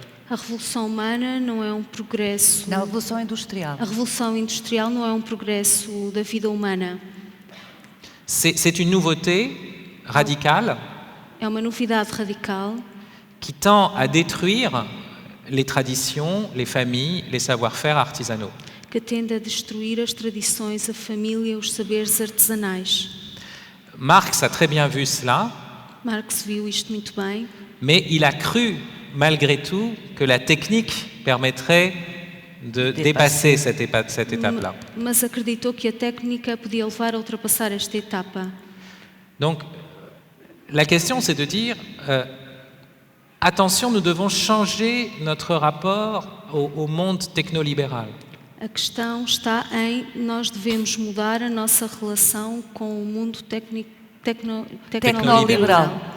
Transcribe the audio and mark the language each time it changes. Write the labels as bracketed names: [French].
[Portuguese] A revolução humana não é um progresso. Na Revolução Industrial. A revolução industrial não é um progresso da vida humana. [French] C'est une nouveauté radicale [Portuguese] É uma novidade radical [French] qui tend à détruire les traditions, les familles, les savoir-faire artisanaux. [Portuguese] que tende a destruir as tradições, a família, os saberes artesanais. [French] Marx a très bien vu cela, [Portuguese] Marx viu isto muito bem, [French] mais il a cru, malgré tout, que la technique permettrait de dépasser cette étape-là. [Portuguese] mas acreditou que a técnica podia levar a ultrapassar esta etapa. [French] Donc, la question, c'est de dire, attention, nous devons changer notre rapport au monde technolibéral. [Portuguese] A questão está em nós devemos mudar a nossa relação com o mundo tecnoliberal,